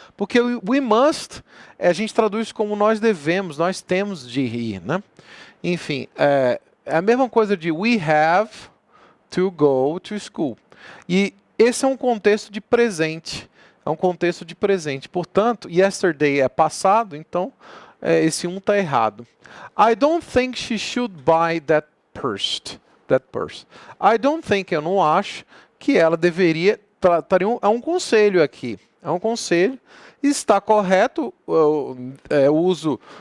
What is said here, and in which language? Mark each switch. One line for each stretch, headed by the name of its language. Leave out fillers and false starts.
Portuguese: Porque
English: we must,
Portuguese: a gente traduz como nós devemos, nós temos de ir, né? Enfim, é a mesma coisa de
English: we have to go to school.
Portuguese: E esse é um contexto de presente. É um contexto de presente. Portanto, yesterday é passado, então esse está errado.
English: I don't think she should buy that purse. I don't think,
Portuguese: eu não acho, que ela deveria... É um conselho aqui. É um conselho. Está correto o uso